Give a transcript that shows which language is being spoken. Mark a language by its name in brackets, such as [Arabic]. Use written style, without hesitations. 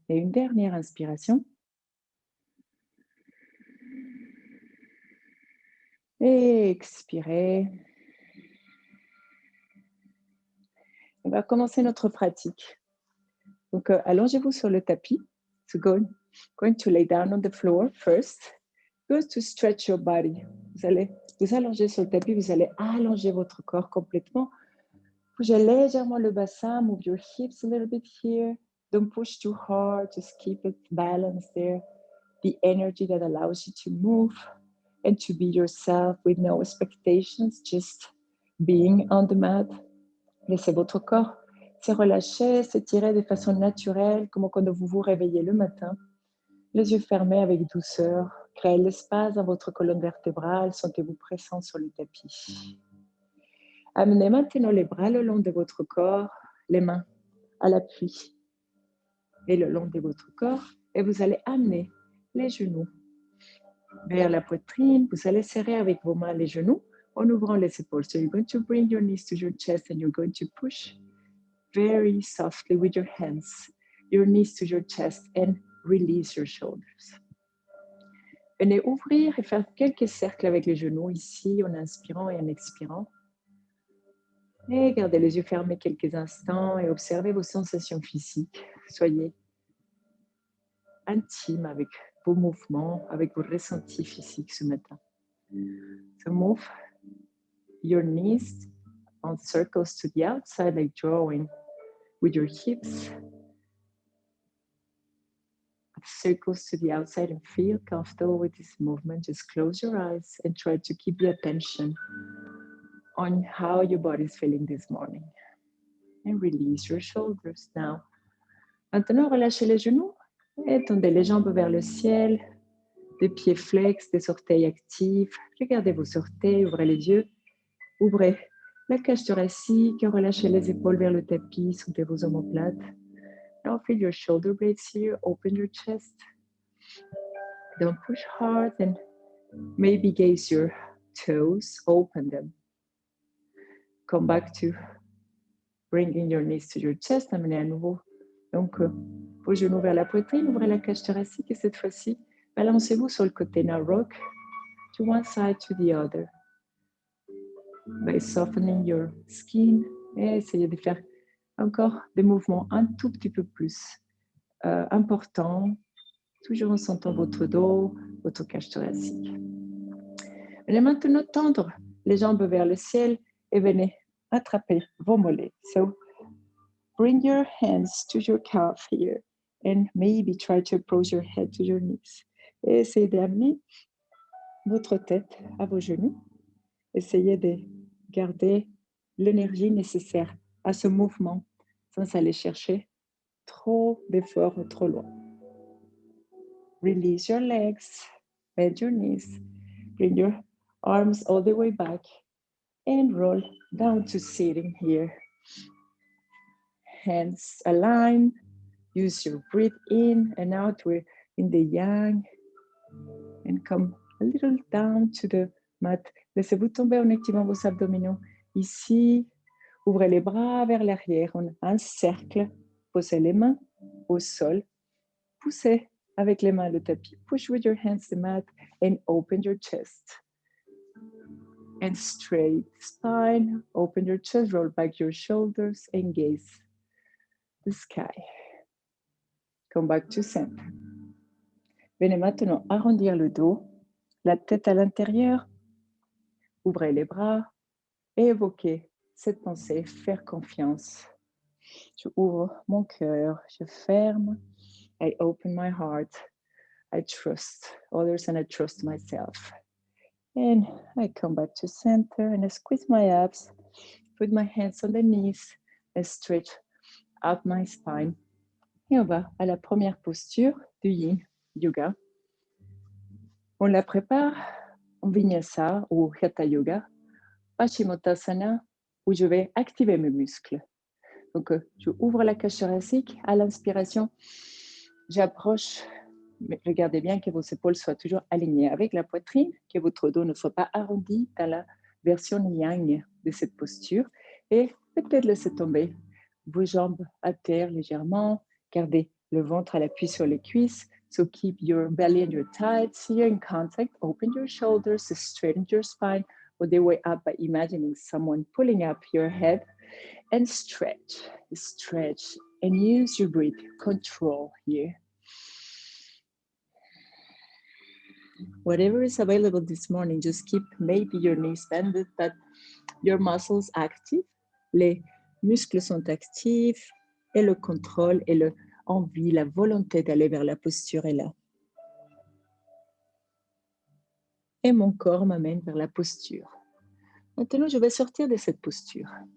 [French] Et une dernière inspiration. Et expirez. On va commencer notre pratique. Donc, allongez-vous sur le tapis. [English] So going to lay down on the floor first. Go to stretch your body. [French] Vous allez vous allonger sur le tapis. Vous allez allonger votre corps complètement. Bougez légèrement le bassin. [English] Move your hips a little bit here. Don't push too hard. Just keep it balanced there. The energy that allows you to move and to be yourself with no expectations. Just being on the mat. [French] Laissez votre corps se relâcher, s'étirer de façon naturelle, comme quand vous vous réveillez le matin. Les yeux fermés avec douceur. Créez l'espace dans votre colonne vertébrale. Sentez-vous présent sur le tapis. Amenez maintenant les bras le long de votre corps, les mains à l'appui et le long de votre corps. Et vous allez amener les genoux vers la poitrine. Vous allez serrer avec vos mains les genoux en ouvrant les épaules. So you're going to bring your knees to your chest and you're going to push very softly with your hands, your knees to your chest and release your shoulders. Venez ouvrir et faire quelques cercles avec les genoux ici en inspirant et en expirant. Et gardez les yeux fermés quelques instants et observez vos sensations physiques. Soyez intime avec vos mouvements, avec vos ressentis physiques ce matin. [English] So move your knees on circles to the outside, like drawing with your hips. Circles to the outside and feel comfortable with this movement. Just close your eyes and try to keep the attention on how your body is feeling this morning. And release your shoulders now. [French] Maintenant, relâchez les genoux et tendez les jambes vers le ciel. Des pieds flex, des orteils actifs. Regardez vos orteils, ouvrez les yeux. Ouvrez la cage thoracique, relâchez les épaules vers le tapis, soulevez vos omoplates. [English] Now feel your shoulder blades here, open your chest. Don't push hard and maybe gaze your toes, open them. Come back to bringing your knees to your chest, [French] amenez à nouveau donc vos genoux vers la poitrine, ouvrez la cage thoracique et cette fois-ci, balancez-vous sur le côté. [English] Now rock to one side to the other. By softening your skin [French] et essayez de faire encore des mouvements un tout petit peu plus importants, toujours en sentant votre dos, votre cage thoracique. Venez maintenant tendre les jambes vers le ciel et venez attraper vos mollets. [English] So bring your hands to your calf here and maybe try to approach your head to your knees. [French] Et essayez d'amener votre tête à vos genoux. Essayez de garder l'énergie nécessaire à ce mouvement sans aller chercher trop d'efforts ou trop loin. [English] Release your legs, bend your knees, bring your arms all the way back and roll down to sitting here. Hands aligned, use your breath in and out. We're in the yang and come a little down to the mat. [French] Laissez-vous tomber en activant vos abdominaux. Ici, ouvrez les bras vers l'arrière, on a un cercle, posez les mains au sol, poussez avec les mains le tapis. [English] Push with your hands the mat and open your chest. And straight spine, open your chest, roll back your shoulders and gaze the sky. Come back to center. [French] Venez maintenant arrondir le dos, la tête à l'intérieur, ouvrez les bras et évoquez cette pensée, faire confiance. Je ouvre mon cœur, je ferme. [English] I open my heart. I trust others and I trust myself. And I come back to center and I squeeze my abs, put my hands on the knees and stretch out my spine. [French] Et on va à la première posture du Yin Yoga. On la prépare en Vinyasa ou Hatha Yoga, Paschimottanasana, où je vais activer mes muscles. Donc, je ouvre la cage thoracique. À l'inspiration, j'approche, mais regardez bien que vos épaules soient toujours alignées avec la poitrine, que votre dos ne soit pas arrondi dans la version yang de cette posture. Et peut-être laissez tomber vos jambes à terre légèrement. Gardez le ventre à l'appui sur les cuisses. [English] So keep your belly and your thighs here in contact. Open your shoulders, straighten your spine all the way up by imagining someone pulling up your head. And stretch, stretch, and use your breath control here. Whatever is available this morning, just keep maybe your knees bended, but your muscles active. [French] Les muscles sont actifs et le contrôle et l'envie, la volonté d'aller vers la posture est là. Et mon corps m'amène vers la posture. Maintenant, je vais sortir de cette posture.